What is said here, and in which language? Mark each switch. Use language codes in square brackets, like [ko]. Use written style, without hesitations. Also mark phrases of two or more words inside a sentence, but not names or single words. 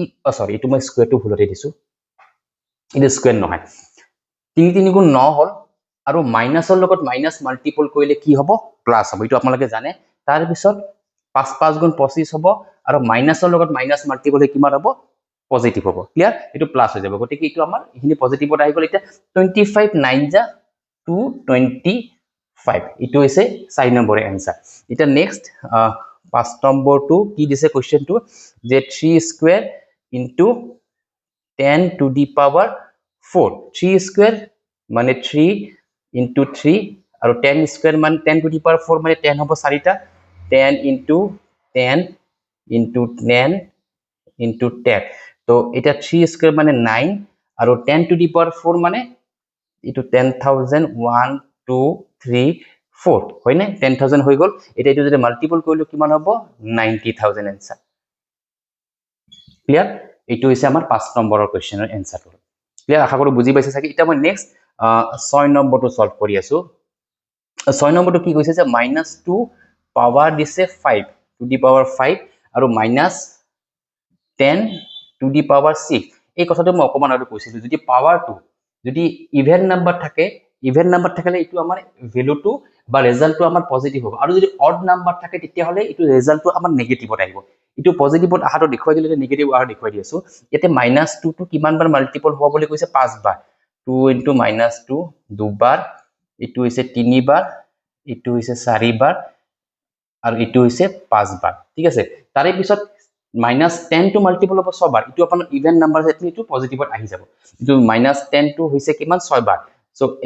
[as] সরি এটো মই স্কয়ারটো ভুলতে দিছো এটা স্কয়ার নহয় 3 3 গুণ 9 হল আৰু মাইনাসৰ লগত মাইনাস মাল্টিপল কৰিলে কি হ'ব প্লাস হ'ব এটো আপোনালোকে জানে তাৰ পিছত 5 5 গুণ 25 হ'ব আৰু মাইনাসৰ লগত মাইনাস মাল্টিপল কিমান হ'ব পজিটিভ হ'ব ক্লিয়াৰ এটো প্লাস হৈ যাব গতিকে এটো আমাৰ ইখিনি পজিটিভত আহি গল এটা 25 9 যা 225 এটো হৈছে 4 নম্বৰৰ आंसर এটা নেক্সট 5 নম্বৰটো কি দিছে কোৱেশ্চনটো যে 3 স্কয়ার [en] into 10 to the power 4 [as] 3 স্কয়ার মানে 3 into 3 আৰু 10 স্কয়ার মানে [en] 10 to the power 4 [as] মানে 10 হ'ব 4টা [en] 10 into 10 into 10 into 10 [as] তো এটা 3 স্কয়ার মানে 9 আৰু [en] 10 to the power 4 [as] মানে এটো 10000 1 2 3 4 হয় না 10000 হৈ গল এটা এটো যদি মাল্টিপল কৰিলো কিমান হ'ব 90000 [en] answer clear [as] এটো হৈছে আমাৰ 5 নম্বৰৰ কোৱেশ্চনৰ [en] answer clear [as] আশা কৰো বুজি পাইছে চাগে এটা মই নেক্সট 6 নম্বৰটো সলভ কৰি আছো 6 নম্বৰটো কি কৈছে যে -2 পাৱাৰ দিছে [en] 5 to the power 5 [as] আৰু [en] -10 to the power 6 [as] এই কথাটো মই অকমান আৰু কৈছিলো যদি পাৱাৰটো যদি [en] even number [as] থাকে [en] even number [as] থাকিলে এটো আমাৰ ভ্যালুটো বা ৰিজাল্টটো আমাৰ পজিটিভ হ'ব আৰু যদি [en] odd number [as] থাকে তেতিয়া হলে এটো ৰিজাল্টটো আমাৰ নেগেটিভত আহিব এটো পজিটিভত আহাটো দেখুৱাই দিলে নেগেটিভ আহাটো দেখুৱাই দি আছো ইয়াতে -2 টো কিমান বাৰ মাল্টিপল হ'ব বুলি কৈছে 5 বাৰ 2 into -2 দুবাৰ এটো হৈছে 3 বাৰ এটো হৈছে 4 বাৰ আৰু এটো হৈছে 5 বাৰ ঠিক আছে তাৰে পিছত -10 টো মাল্টিপল হ'ব 6 বাৰ এটো আপোনাৰ [en] even number [as] আছে এটো পজিটিভত আহি যাব এটো -10 টো হৈছে কিমান 6 বাৰ সো